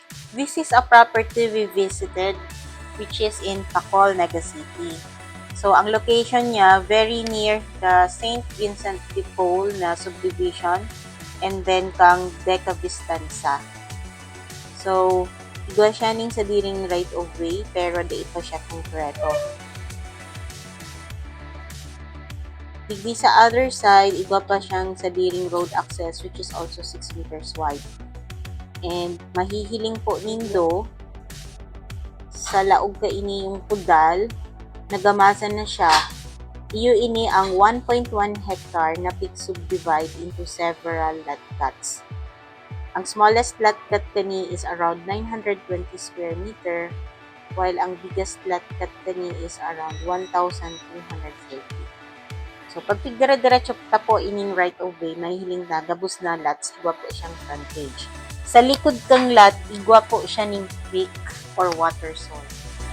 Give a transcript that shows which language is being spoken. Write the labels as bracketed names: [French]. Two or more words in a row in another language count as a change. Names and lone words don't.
[English] This is a property we visited, which is in Pacol, Naga City. So, ang location niya, very near the St. [Bikol] Vincent de Paul na subdivision, [English] and then [Bikol] kang Deca Vistanza. So, igwa siya ning sa diring [English] right of way, [Bikol] pero di pa siya konkreto. Digdi sa [English] other side, [Bikol] igwa pa siyang sa diring [English] road access, which is also 6 meters wide. [Bikol] And mahihiling po nindo sa laog ka ini yung pudal, nagamasan na siya. Iyo ini ang 1.1 hectare na pig subdivide [English] into several lot cuts. Ang smallest lot cut kani is around 920 square meter, while ang biggest lot cut kani is around 1,230. [Bikol] So, pag pigdara-diretso ta po ining [English] right of way, [Bikol] mahihiling na gabos na lots, igwa po siyang frontage. Sa likod kang lot, igwa po siya ning [English] creek or water source.